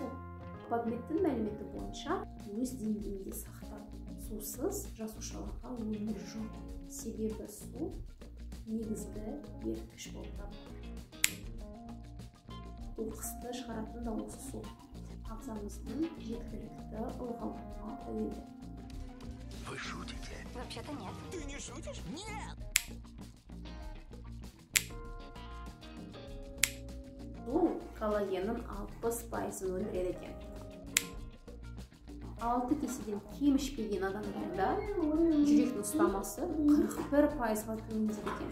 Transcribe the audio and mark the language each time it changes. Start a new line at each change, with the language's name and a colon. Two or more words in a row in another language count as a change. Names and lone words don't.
Kazakh: PubMed'тің мәліметі бойынша өз деңгейінде сақтап, сусыз жасушаларға өмір жоқ. Себебі су негізгі еріткіш болып табылады. Қоқысты шығаратын да осы су. Ағзамыздың жеткілікті ылғалдылығына тәуелді.
Russian: Вы шутите? Вообще-то нет. Ты не шутишь? Нет!
Kazakh: Су коллагеннің 60% өндіреді екен. 6 кеседен кем ішпеген адамдарда жүректің ұстамасы 41%-ға төмендейді екен.